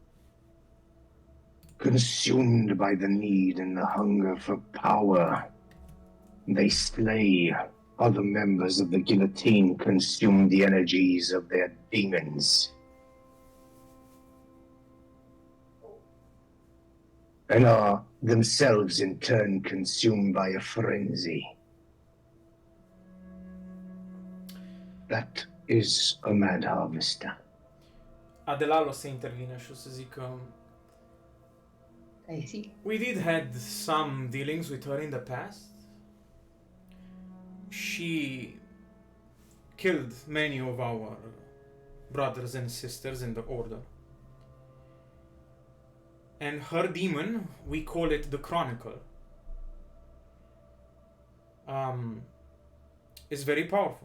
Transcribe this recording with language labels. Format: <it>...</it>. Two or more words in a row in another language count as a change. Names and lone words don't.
<en>Consumed by the need and the hunger for power, they slay other members of the guillotine, consume the energies of their demons, and are themselves in turn consumed by a frenzy. That is a mad harvester.</en> <ro>Adelal o să intervină și o să zică</ro> <en>I see. we did had some dealings with her in the past. She killed many of our brothers and sisters in the order. And her demon, we call it the Chronicle, is very powerful.</en>